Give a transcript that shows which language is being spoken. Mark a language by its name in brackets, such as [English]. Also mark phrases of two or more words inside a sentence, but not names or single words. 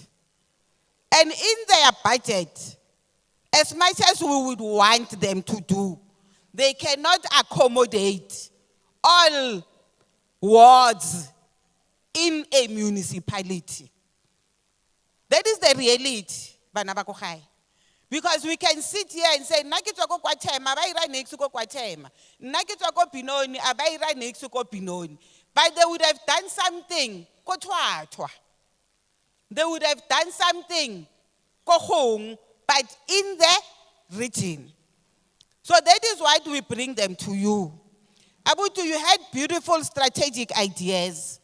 [English] And in their budget, as much as we would want them to do, they cannot accommodate all wards in a municipality. That is the reality, [Tswana] bana ba ko gae. [English] Because we can sit here and say, [Tswana] nna ke tswa ko KwaThema, ba ira next ko KwaThema. Nna ke tswa ko Binoni, a ba ira next ko Binoni. [English] But they would have done something ko Twatwa. They would have done something ko Gong, but in the region. So that is why we bring them to you. Abutu, you had beautiful strategic ideas.